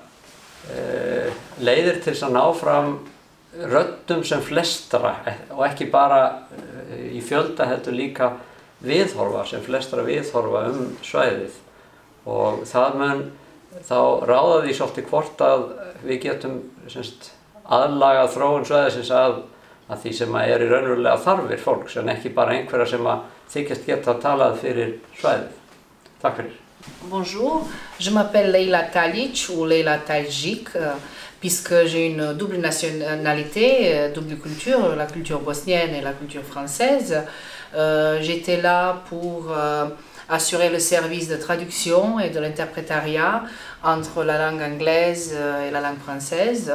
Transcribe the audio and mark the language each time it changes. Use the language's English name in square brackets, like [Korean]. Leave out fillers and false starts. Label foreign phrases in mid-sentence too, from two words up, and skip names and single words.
[Icelandic] leiðir til þess að ná fram röddum sem flestra og ekki bara í fjölda heldur líka viðhorfa sem flestra viðhorfa svæðið og það mun þá ráða því svolítið hvort að við getum aðlaga þróun svæðisins að því sem er í raunverulega þarfir fólks en ekki bara einhverja sem að þykjast geta talað fyrir svæðið. Takk fyrir. [French] Bonjour, je m'appelle Leila Talic ou Leila Taljik puisque j'ai une double nationalité, double culture, la culture bosnienne et la culture française. J'étais là pour assurer le service de traduction et de l'interprétariat entre la langue anglaise et la langue française.